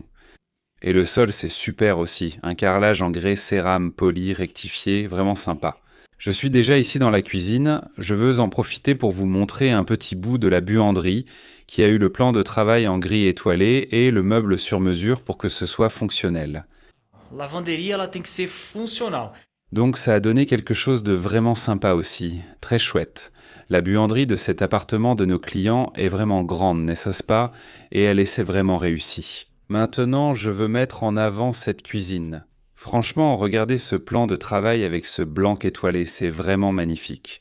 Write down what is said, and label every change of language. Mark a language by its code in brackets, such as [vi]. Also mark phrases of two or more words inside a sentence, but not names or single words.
[fr] Et le sol, c'est super aussi, un carrelage en grès cérame poli, rectifié, vraiment sympa. Je suis déjà ici dans la cuisine, je veux en profiter pour vous montrer un petit bout de la buanderie qui a eu le plan de travail en gris étoilé et le meuble sur mesure pour que ce soit fonctionnel. [pt] Lavanderia, ela tem que ser funcional. [fr] Donc ça a donné quelque chose de vraiment sympa aussi, très chouette. La buanderie de cet appartement de nos clients est vraiment grande, n'est-ce pas? Et elle essaie vraiment réussi. Maintenant, je veux mettre en avant cette cuisine. Franchement, regardez ce plan de travail avec ce blanc étoilé, c'est vraiment magnifique.